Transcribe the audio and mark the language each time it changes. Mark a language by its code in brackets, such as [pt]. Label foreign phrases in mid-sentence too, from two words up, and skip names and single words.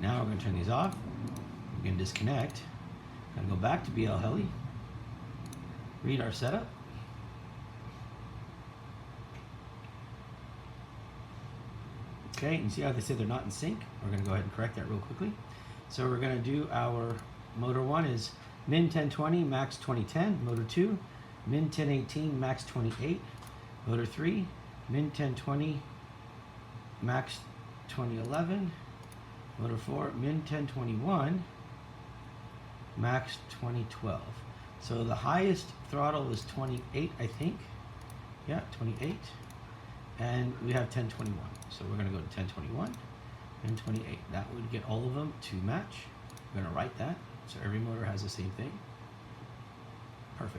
[en] Now we're going to turn these off. We're going to disconnect. We're going to go back to BL Heli. Read our setup. Okay, and you see how they say they're not in sync? We're going to go ahead and correct that real quickly. So we're going to do our motor 1 is min 1020, max 2010. Motor 2, min 1018, max 28. Motor 3, min 1020, max 2011. Motor 4, min 1021, max 2012. So the highest throttle is 28, I think. Yeah, 28. And we have 1021. So we're going to go to 1021 and 28. That would get all of them to match. We're going to write that. So every motor has the same thing. Perfect.